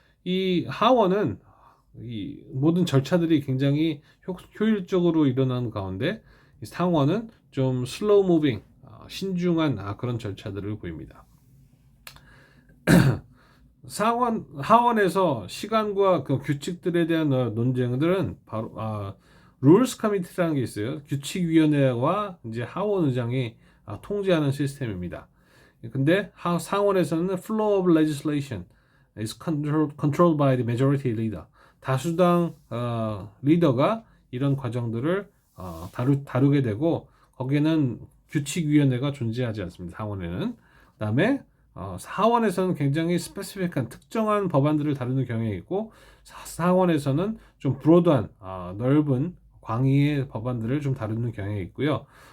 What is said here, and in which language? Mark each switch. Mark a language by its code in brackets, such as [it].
[ko] 이 하원은 이 모든 절차들이 굉장히 효율적으로 일어나는 가운데 상원은 좀 슬로우 무빙, 신중한 그런 절차들을 보입니다. 하원에서 시간과 그 규칙들에 대한 논쟁들은 바로 룰스 커미티라는 게 있어요. 규칙위원회와 이제 하원 의장이 통제하는 시스템입니다. 근데 상원에서는 [en] flow of legislation is controlled by the majority leader. [ko] 다수당 리더가 이런 과정들을 다루게 되고 거기에는 규칙위원회가 존재하지 않습니다. 상원에는. 그다음에 하원에서는 굉장히 스페시픽한 특정한 법안들을 다루는 경향이 있고 상원에서는 좀 브로드한 넓은 광의의 법안들을 좀 다루는 경향이 있고요.